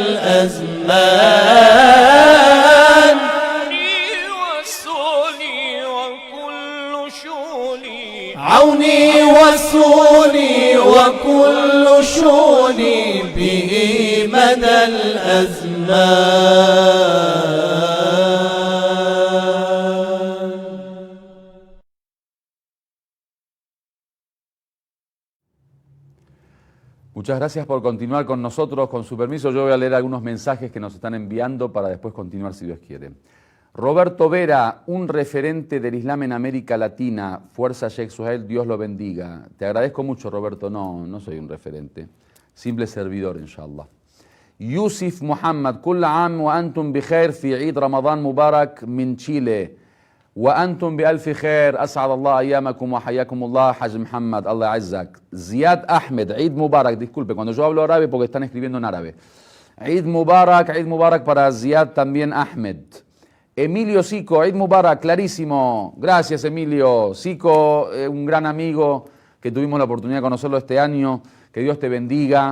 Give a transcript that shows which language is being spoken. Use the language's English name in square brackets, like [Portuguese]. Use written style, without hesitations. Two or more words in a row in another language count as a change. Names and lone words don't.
[Arabic] الأزمان عوني وسولي وكل شولي به مدى الأزمان. [Spanish] Muchas gracias por continuar con nosotros. Con su permiso, yo voy a leer algunos mensajes que nos están enviando para después continuar si Dios quiere. Roberto Vera, un referente del Islam en América Latina. Fuerza Sheikh Suhail, Dios lo bendiga. Te agradezco mucho, Roberto. No soy un referente. Simple servidor, inshallah. [Arabic] Yusuf Muhammad, كل عام وأنتم بخير في عيد رمضان مبارك من تشيلي وأنتم بألف خير أسعد الله أيامكم وحياكم الله حاج محمد الله يعزك. Ziad Ahmed, عيد مبارك, [Spanish] disculpe, cuando yo hablo árabe porque están escribiendo en árabe. [Arabic] عيد مبارك [Spanish] para Ziad también Ahmed. Emilio Sico, [Arabic] عيد مبارك, [Spanish] clarísimo. Gracias, Emilio. Sico, un gran amigo que tuvimos la oportunidad de conocerlo este año. Que Dios te bendiga.